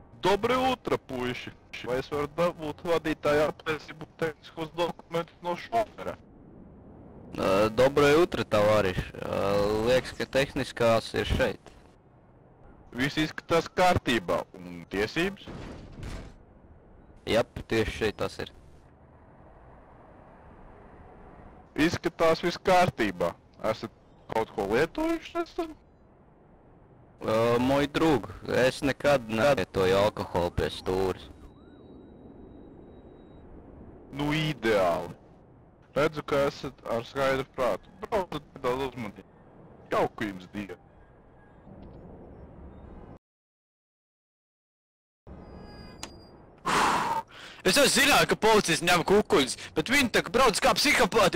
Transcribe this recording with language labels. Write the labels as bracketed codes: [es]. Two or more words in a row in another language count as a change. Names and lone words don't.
[ru] Доброе утро, [lv] puiši! Vai es varu dabūt vadītāju apliecību tehniskos dokumentus no šofera? [ru] Доброе утро, товарищ. [lv] Liekas, ka tehniskās ir šeit. Viss izskatās kārtībā, un tiesības? Jap, tieši šeit tas ir. Izskatās viss kārtībā. Esat kaut ko lietojuši nesen? [ru] Мой друг, [lv] es nekad nelietoju alkoholu pie stūres. Nu, ideāli. Redzu, ka esat ar skaidru prātu. Braucat nedaudz uzmanīgi. Jauku jums dienu. Es jau zināju, ka policisti ņem kukuļus, bet viņi tā brauc kā psihopāti.